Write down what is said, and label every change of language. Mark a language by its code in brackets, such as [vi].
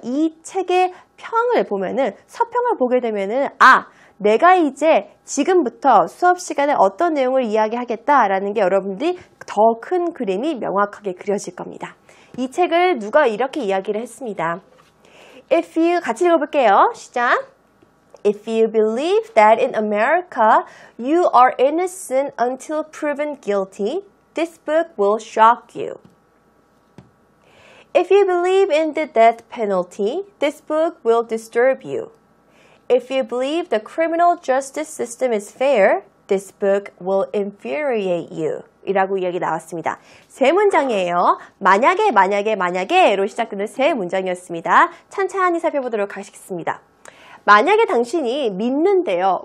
[ko] 이 책의 평을 보면은 서평을 보게 되면은 내가 이제 지금부터 수업 시간에 어떤 내용을 이야기하겠다라는 게 여러분들이 더 큰 그림이 명확하게 그려질 겁니다. 이 책을 누가 이렇게 이야기를 했습니다. 같이 읽어볼게요. 시작. [en] If you believe that in America you are innocent until proven guilty, this book will shock you. If you believe in the death penalty, this book will disturb you. If you believe the criminal justice system is fair, this book will infuriate you. [ko] 이라고 이야기 나왔습니다. 세 문장이에요. 만약에로 시작되는 세 문장이었습니다. 찬찬히 살펴보도록 하겠습니다. 만약에 당신이 믿는데요.